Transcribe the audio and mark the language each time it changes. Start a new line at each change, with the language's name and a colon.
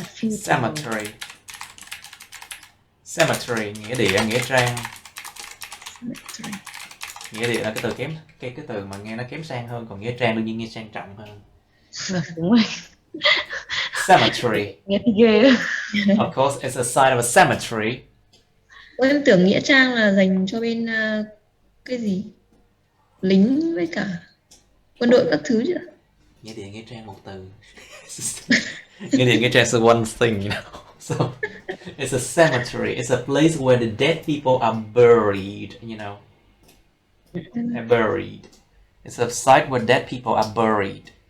English: Cemetery.
Vietnamese: Cemetery nghĩa địa, nghĩa trang.
English: Cemetery.
Vietnamese: Nghĩa địa là cái từ kém, cái từ mà nghe nó kém sang hơn, còn nghĩa trang đương nhiên nghe sang trọng hơn. Đúng rồi.
English: Cemetery.
Vietnamese: Nghe thì ghê.
English: Of course, it's a site of a cemetery.
Vietnamese: Em tưởng nghĩa trang là dành cho bên cái gì? Lính với cả quân đội các thứ chứ. Nghĩa địa, nghĩa trang một từ. Nghĩa địa, nghĩa trang
English: is one thing, you know. So it's a cemetery. It's a place where the dead people are buried, you know. They're buried. It's a site where dead people are buried.